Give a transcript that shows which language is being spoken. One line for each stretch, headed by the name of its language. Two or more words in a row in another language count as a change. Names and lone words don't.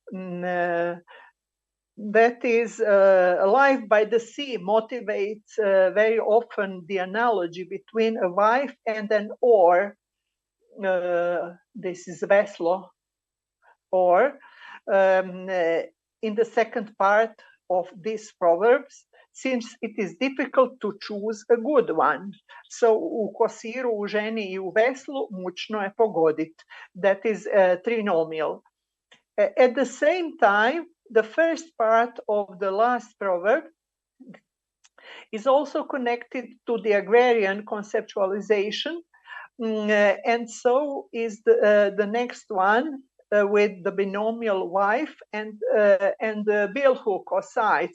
English: That is, life by the sea motivates very often the analogy between a wife and an oar. This is veslo, or in the second part of these proverbs, since it is difficult to choose a good one.
Croatian: So u kosiru, u ženi i u veslu mučno je pogodit.
English: That is trinomial. At the same time, the first part of the last proverb is also connected to the agrarian conceptualization, and so is the next one with the binomial wife and the billhook or sides.